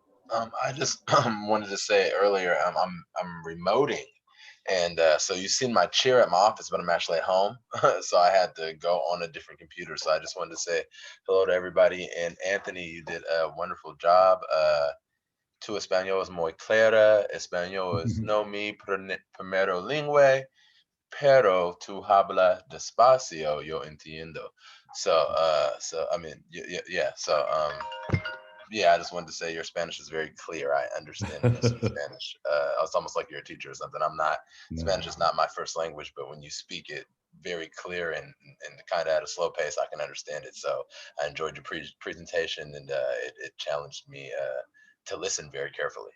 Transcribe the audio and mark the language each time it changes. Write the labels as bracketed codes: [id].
[en] I just wanted to say earlier, I'm remoting, and so you've seen my chair at my office, but I'm actually at home, so I had to go on a different computer. So I just wanted to say hello to everybody. And Anthony, you did a wonderful job. [es] Tu español es muy clara. Español es no mi primero lingüe, pero tu habla despacio, yo entiendo. [en] So, I mean, yeah. So, yeah, I just wanted to say your Spanish is very clear. I understand when you speak Spanish. It's almost like you're a teacher or something. I'm not. Spanish is not my first language, but when you speak it very clear and kind of at a slow pace, I can understand it. So I enjoyed your presentation, and it challenged me to listen very carefully.